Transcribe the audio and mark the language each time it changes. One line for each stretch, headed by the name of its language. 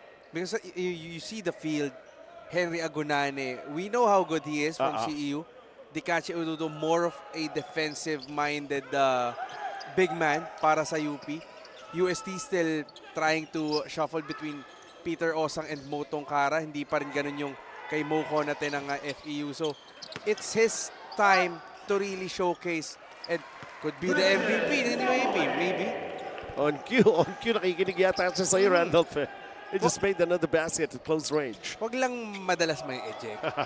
English: Because you see the field, Henry Agunane, we know how good he is from CEU. Dikache Ududo, more of a defensive-minded big man
Filipino: para sa
English: UP. UST still trying to shuffle between Peter Osang and Motong Kara.
Filipino: Hindi pa rin ganun yung kay Moko natin ng FEU.
English: So, it's his time to really showcase and could be the MVP ng UAP, maybe. On cue,
Filipino: nakikinig yata siya sa'yo, Randolph.
English: He just made another basket at close range.
Filipino: Wag lang madalas may eject.